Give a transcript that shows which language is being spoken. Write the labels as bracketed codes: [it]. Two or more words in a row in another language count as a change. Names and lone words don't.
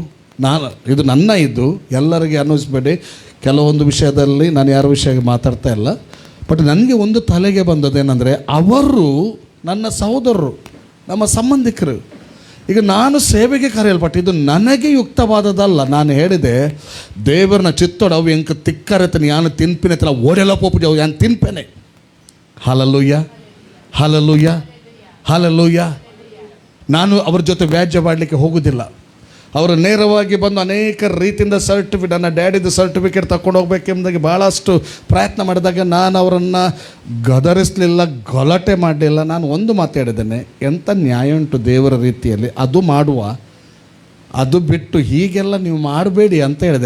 [kn] ಇದು ನನ್ನ ಎಲ್ಲರಿಗೆ ಅನ್ನಿಸ್ಬೇಡಿ. ಕೆಲವೊಂದು ವಿಷಯದಲ್ಲಿ ನಾನು ಯಾರ ವಿಷಯ ಮಾತಾಡ್ತಾ ಇಲ್ಲ. ಬಟ್ ನನಗೆ ಒಂದು ತಲೆಗೆ ಬಂದದೇನೆಂದರೆ, ಅವರು ನನ್ನ ಸಹೋದರರು, ನಮ್ಮ ಸಂಬಂಧಿಕರು. ಈಗ ನಾನು ಸೇವೆಗೆ ಕರೆಯಲ್ಪಟ್ಟು ಇದು ನನಗೆ ಯುಕ್ತವಾದದಲ್ಲ. ನಾನು ಹೇಳಿದೆ ದೇವರನ್ನ [tcy] ಚಿತ್ತೋಡು ಅವು ಎಂಕ ತಿಕ್ಕರತನೆ ಯಾನು ತಿನ್ಪಿನೆತ್ತಲ್ಲ ಓಡೆಲ್ಲ ಪೋಪುಜಿ ಅವು ಯಾನು ತಿನ್ಪೇನೆ. [kn] ಹಲಲುಯ್ಯ ಹಲಲುಯ್ಯ ಹಲಲುಯ್ಯ. ನಾನು ಅವ್ರ ಜೊತೆ ವ್ಯಾಜ್ಯ ಮಾಡಲಿಕ್ಕೆ ಹೋಗೋದಿಲ್ಲ. ಅವರು ನೇರವಾಗಿ ಬಂದು ಅನೇಕ ರೀತಿಯಿಂದ ನನ್ನ ಡ್ಯಾಡಿದು ಸರ್ಟಿಫಿಕೇಟ್ ತಗೊಂಡು ಹೋಗ್ಬೇಕೆಂಬುದಾಗಿ ಭಾಳಷ್ಟು ಪ್ರಯತ್ನ ಮಾಡಿದಾಗ ನಾನು ಅವರನ್ನು ಗದರಿಸಲಿಲ್ಲ, ಗಲಾಟೆ ಮಾಡಲಿಲ್ಲ. ನಾನು ಒಂದು ಮಾತಾಡಿದ್ದೇನೆ, ಎಂಥ ನ್ಯಾಯ ಉಂಟು ದೇವರ ರೀತಿಯಲ್ಲಿ, ಅದು ಮಾಡುವ, ಅದು ಬಿಟ್ಟು ಹೀಗೆಲ್ಲ ನೀವು ಮಾಡಬೇಡಿ ಅಂತ ಹೇಳಿದೆ.